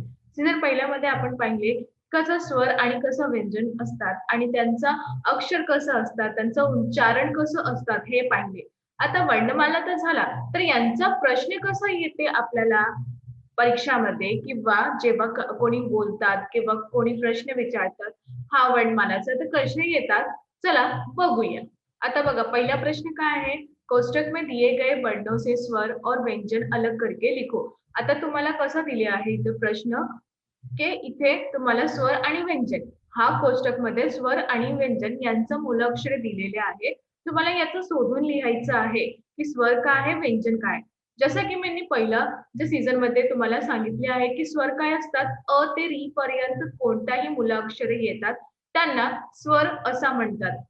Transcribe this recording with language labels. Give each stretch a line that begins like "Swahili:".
Marathi: Season पहिल्यामध्ये आपण पाहिले कसं स्वर आणि कसं व्यंजन असतात आणि त्यांचा अक्षर कसं असतात, त्यांचं उच्चारण कसं असतात हे पाहिले. आता वर्णमाला तर झाला, तर यांचा प्रश्न कसा येते आपल्याला परीक्षामध्ये किंवा जेव्हा कोणी बोलतात किंवा कोणी प्रश्न विचारतात, हा वर्णमालाचा तर कसे येतात, चला बघूया. आता बघा पहिला प्रश्न काय आहे?
Hindi: कोष्टक में दिए गए वर्णों से स्वर और व्यंजन अलग करके लिखो.
Marathi: आता तुम्हाला कसं दिले आहे इथे प्रश्न, की इथे तुम्हाला स्वर आणि व्यंजन, हा कोष्टकमध्ये स्वर आणि व्यंजन यांचं मूलाक्षरे दिलेले आहे. तुम्हाला याचं शोधून लिहायचं आहे की स्वर काय आहे, व्यंजन काय. जसं की मी पहिला जे सीझन मध्ये तुम्हाला सांगितले आहे की स्वर काय असतात, अ ते री पर्यंत कोणताही मूलाक्षरे येतात त्यांना स्वर असा म्हणतात.